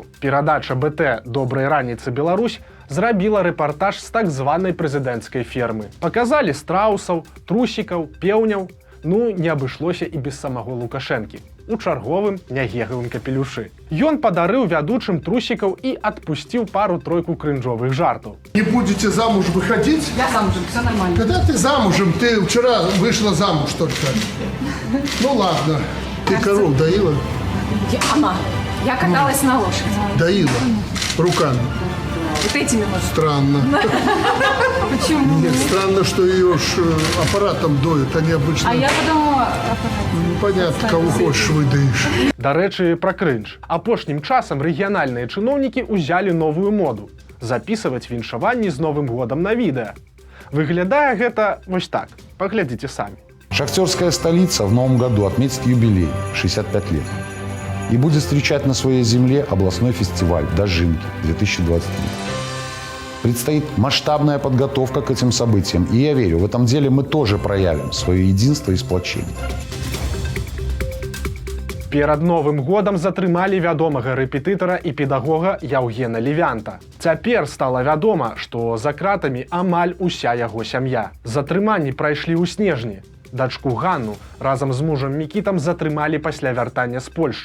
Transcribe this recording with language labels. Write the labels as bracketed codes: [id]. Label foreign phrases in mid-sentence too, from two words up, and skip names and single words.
[be] Перадача БТ «Добрай раніцы, Беларусь» зрабіла рэпартаж з так званай прэзідэнцкай фермы. Паказалі страусаў, трусікаў, пеўняў. Ну, не абышлося і без самого Лукашэнкі. У чарговым нягегавым капелюшы. Ён падарыў вядучым трусікаў і адпусціў пару-тройку крынжовых жартаў. [ru] Не будете замуж выходить? Я замужем, все нормально. Когда ты замужем? Ты вчера вышла замуж только. Ну ладно. Ты коров доила? Она. Я каталась на лошади. Доила. Руками. Вот этими вот. Странно. Почему? Нет, странно, что ее ж аппаратом доят, они обычно... А я подумала, Понятно, кого хочешь выдаешь. [be] Дарэчы, пра крынж. Апошнім часам рэгіянальныя чыноўнікі ўзялі новую моду запісваць віншаванні з Новым годам на відэа. Выглядае гэта вось так. Паглядзіце самі. [ru] Шахтерская столица в новом году отметит юбилей – 65 лет. И будет встречать на своей земле областной фестиваль «Дожинки-2023». Предстоит масштабная подготовка к этим событиям. И я верю, в этом деле мы тоже проявим свое единство и сплочение. [be] Перад Новым годам затрымалі вядомага рэпетытара і педагога Яўгена Левянта. Цяпер стала вядома, што за кратамі амаль уся яго сям'я. Затрыманні прайшлі ў снежні. Дачку Ганну разам з мужам Мікітам затрымалі пасля вяртання з Польшчы.